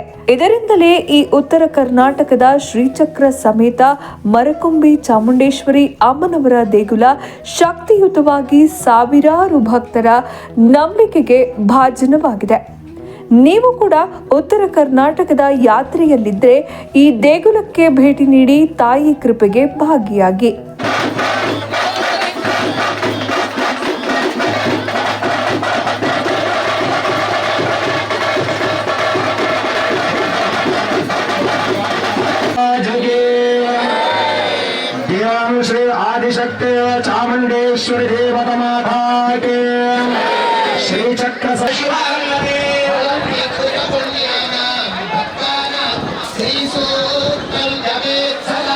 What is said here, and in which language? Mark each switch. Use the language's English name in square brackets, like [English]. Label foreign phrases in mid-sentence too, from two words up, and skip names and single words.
[Kannada] ಇದರಿಂದಲೇ ಈ ಉತ್ತರ ಕರ್ನಾಟಕದ ಶ್ರೀಚಕ್ರ ಸಮೇತ ಮರಕುಂಬಿ ಚಾಮುಂಡೇಶ್ವರಿ ಅಮ್ಮನವರ ದೇಗುಲ ಶಕ್ತಿಯುತವಾಗಿ ಸಾವಿರಾರು ಭಕ್ತರ ನಂಬಿಕೆಗೆ ಭಾಜನವಾಗಿದೆ. ನೀವು ಕೂಡ ಉತ್ತರ ಕರ್ನಾಟಕದ ಯಾತ್ರೆಯಲ್ಲಿದ್ದರೆ ಈ ದೇಗುಲಕ್ಕೆ ಭೇಟಿ ನೀಡಿ ತಾಯಿ ಕೃಪೆಗೆ ಭಾಗಿಯಾಗಿ. [Hindi] श्री आदिशक्ति चामुंडेश्वरी देवता माता के श्री चक्र श्री